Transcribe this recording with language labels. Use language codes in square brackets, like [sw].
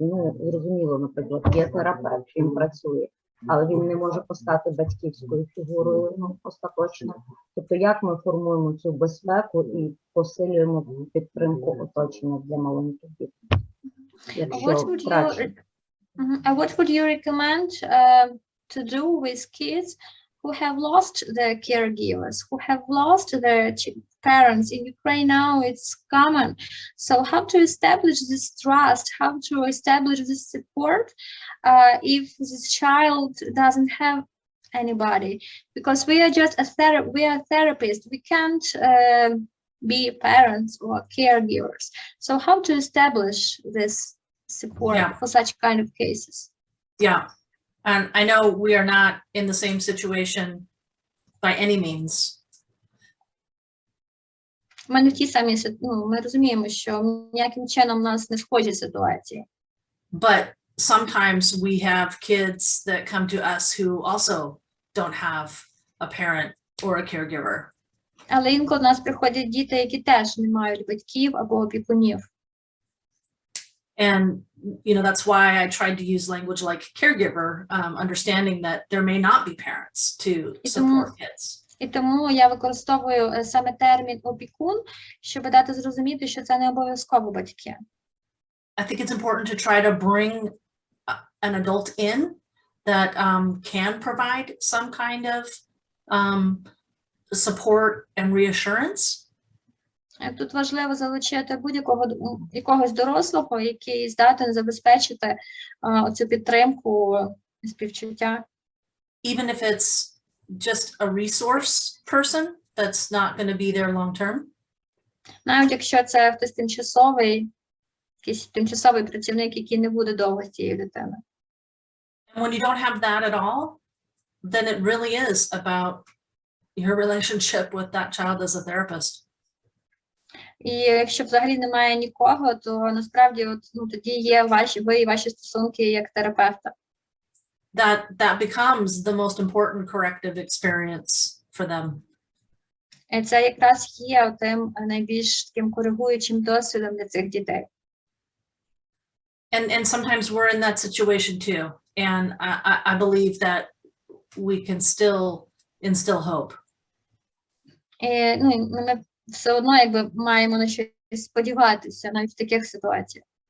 [uk] Ну, зрозуміло, наприклад, є терапевт, він працює, але він не може постати батьківською фігурою, ну, остаточно. Тобто, як ми формуємо цю безпеку і посилюємо підтримку оточення для маленьких дітей? [en] What would you recommend to do with kids who have lost their caregivers, who have lost their parents? In Ukraine now it's common. So how to establish this trust, how to establish this support if this child doesn't have anybody? Because we are just we are therapists, we can't be parents or caregivers. So how to establish this support for such kind of cases? Yeah, and I know we are not in the same situation by any means. [uk] Ми не в тій самій, ну, ми розуміємо, що ніяким чином у нас не схожі ситуації. [en] But sometimes we have kids that come to us who also don't have a parent or a caregiver. [uk] Але інколи до нас приходять діти, які теж не мають батьків або опікунів. [en] And, you know, that's why I tried to use language like caregiver, understanding that there may not be parents to support kids. [uk] І тому я використовую саме термін опікун, щоб дати зрозуміти, що це не обов'язково батьки. [en] I think it's important to try to bring an adult in that can provide some kind of support and reassurance. [uk] Тут важливо залучити якогось дорослого, який здатен забезпечити оцю підтримку і співчуття. [en] Even if it's just a resource person that's not going to be there long term. [uk] Навіть якщо це хтось тимчасовий, якийсь тимчасовий працівник, який не буде довго з цією дитиною. [en] And when you don't have that at all, then it really is about your relationship with that child as a therapist. [uk] І якщо взагалі немає нікого, то насправді тоді є ви і ваші стосунки як терапевта. [en] That becomes the most important corrective experience for them. [uk] І це якраз є тим найбільш таким коригуючим досвідом для цих дітей. [en] And sometimes we're in that situation too. And I believe that we can still instill hope. [uk] І, ми все одно якби маємо на щось сподіватися навіть в таких ситуаціях.